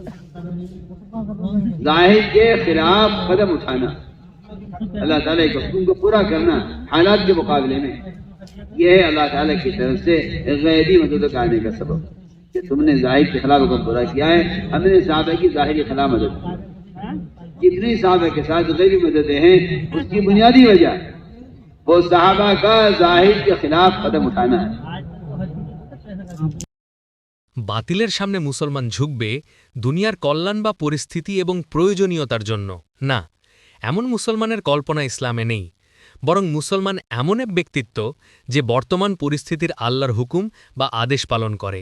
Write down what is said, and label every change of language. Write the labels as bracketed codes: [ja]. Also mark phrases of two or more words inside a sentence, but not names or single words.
[ur] ظاہر کے خلاف قدم اٹھانا، اللہ تعالیٰ کے حکم کو پورا کرنا حالات کے مقابلے میں، یہ ہے اللہ تعالیٰ کی طرف سے غیبی مدد کا آنے کا سبب کہ تم نے ظاہر کے خلاف حکم پورا کیا ہے. ہم نے صحابہ کی ظاہری خلاف مدد کی. جتنی صحابہ کے ساتھ غیبی مددیں ہیں اس کی بنیادی وجہ وہ صحابہ کا ظاہر کے خلاف قدم اٹھانا ہے. [bn] বাতিলের সামনে মুসলমান ঝুঁকবে দুনিয়ার কল্যাণ বা পরিস্থিতি এবং প্রয়োজনীয়তার জন্য না, এমন মুসলমানের কল্পনা ইসলামে নেই. বরং মুসলমান এমন এক ব্যক্তিত্ব যে বর্তমান পরিস্থিতির আল্লাহর হুকুম বা আদেশ পালন করে.